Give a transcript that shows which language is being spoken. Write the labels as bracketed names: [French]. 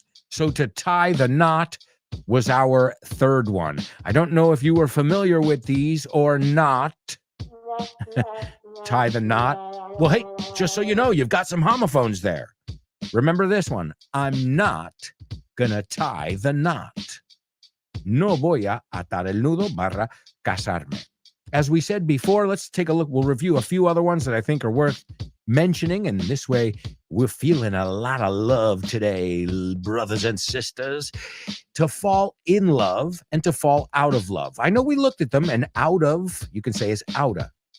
[English] So to tie the knot was our third one. I don't know if you were familiar with these or not. Tie the knot. Well, hey, just so you know, you've got some homophones there. Remember this one. I'm not gonna tie the knot. [Spanish] No voy a atar el nudo barra casarme. [English] As we said before, let's take a look. We'll review a few other ones that I think are worth mentioning. And this way, we're feeling a lot of love today, brothers and sisters. To fall in love and to fall out of love. I know we looked at them, and out of, you can say, is outa.